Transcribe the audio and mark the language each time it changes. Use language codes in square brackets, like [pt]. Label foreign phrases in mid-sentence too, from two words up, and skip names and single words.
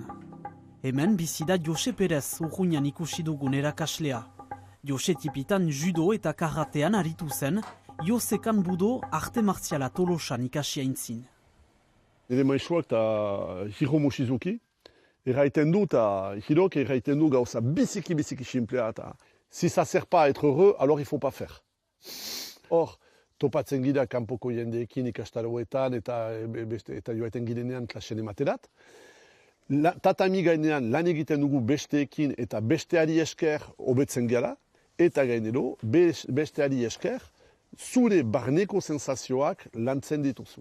[eu] Hemen bizida Jose Perez urruñan ikusi dugun erakaslea. Jose tipitan judo eta karatean aritu zen, Yosekan Budo arte marziala Tolosan ikasi aintzin. Nire maisuak eta Hiro Moshizuki, erraiten du eta Hirok erraiten du gauza biziki simplea eta [fr] si ça sert pas à être heureux, alors il faut pas faire. [eu] Hor, topatzen gira kanpoko jendeekin ikastaroetan eta joaiten girenean klasen ematerat. Tatami gainean lan egiten dugu besteekin eta besteari esker hobetzen gara, eta gainero besteari esker zure barneko sensazioak lantzen dituzu.